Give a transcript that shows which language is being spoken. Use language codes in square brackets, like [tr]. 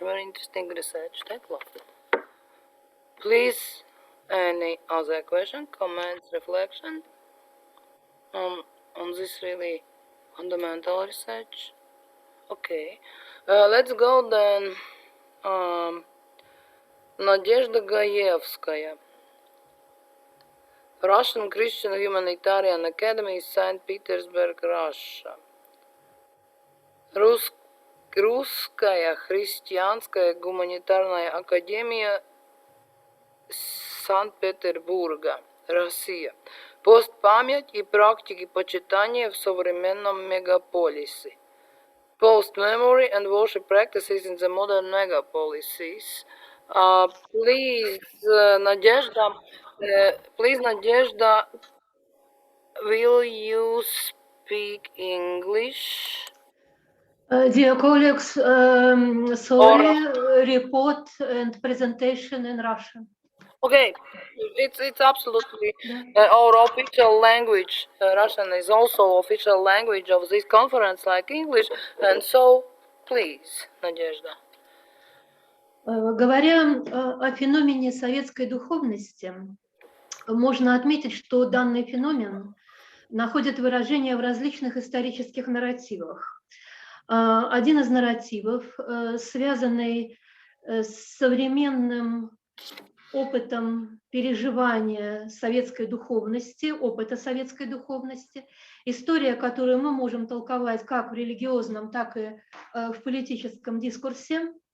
[en] Very interesting research. Tekla. Please, any other question, comments, reflection on this really fundamental research? Okay, let's go then. Nadezhda Gaevskaya, Russian Christian Humanitarian Academy, St. Petersburg, Russia. [ru] Русская христианская гуманитарная академия Санкт-Петербурга, Россия. Постпамять и практики почитания в современном мегаполисе. [en] Post-memory and worship practices in the modern megapolises. Please, Nadezhda, will you speak English? Dear colleagues, sorry, report and presentation in Russian. Okay, it's absolutely [ru] Да. [en] our official language. Russian is also official language of this conference, like English, and so please, Надежда. [ru] Говоря о феномене советской духовности, можно отметить, что данный феномен находит выражение в различных исторических нарративах. Один из нарративов, связанный с современным опытом переживания советской духовности, опыта советской духовности, история, которую мы можем толковать как в религиозном, так и в политическом дискурсе.